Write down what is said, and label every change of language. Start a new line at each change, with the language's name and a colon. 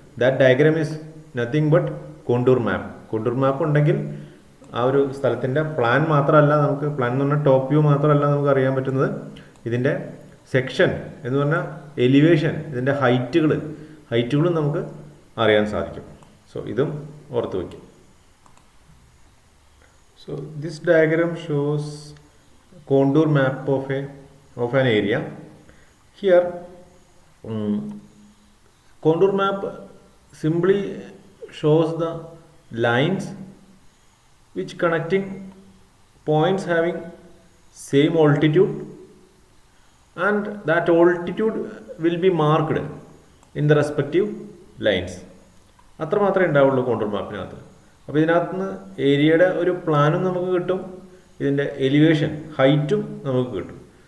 English: That diagram is nothing but contour map.
Malayalam: Contour മാപ്പ് ഉണ്ടെങ്കിൽ ആ ഒരു സ്ഥലത്തിൻ്റെ പ്ലാൻ മാത്രമല്ല നമുക്ക്, പ്ലാൻ എന്ന് പറഞ്ഞാൽ ടോപ്പ് വ്യൂ മാത്രമല്ല നമുക്ക് അറിയാൻ പറ്റുന്നത്, ഇതിൻ്റെ സെക്ഷൻ എന്ന് പറഞ്ഞാൽ എലിവേഷൻ, ഇതിൻ്റെ ഹൈറ്റുകളും നമുക്ക് അറിയാൻ സാധിക്കും. സോ ഇതും ഓർത്ത് വയ്ക്കും.
English: So this diagram shows contour map of an area. Here contour map simply shows the lines which connecting points having same altitude, and that altitude will be marked in the respective lines.
Malayalam: അത്ര മാത്രമേ ഉണ്ടാവുള്ളൂ contour മാപ്പിനകത്ത്. അപ്പോൾ ഇതിനകത്ത് നിന്ന് ഏരിയയുടെ ഒരു പ്ലാനും നമുക്ക് കിട്ടും, ഇതിൻ്റെ എലിവേഷൻ ഹൈറ്റും നമുക്ക് കിട്ടും.